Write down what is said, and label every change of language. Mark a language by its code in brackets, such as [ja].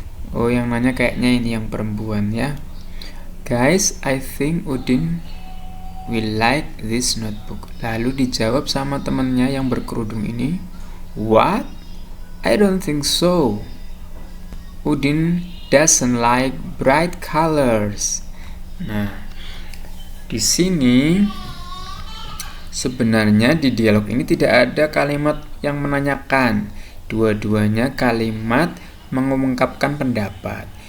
[id] Oh, yang nanya kayaknya ini yang perempuan ya. [en] Guys, I think Udin will like this notebook. [id] Lalu dijawab sama temannya yang berkerudung ini, What? I don't think so. [en] Udin doesn't like bright colors. [id] Nah, di sini sebenarnya di dialog ini tidak ada kalimat yang menanyakan. Dua-duanya kalimat mengungkapkan pendapat.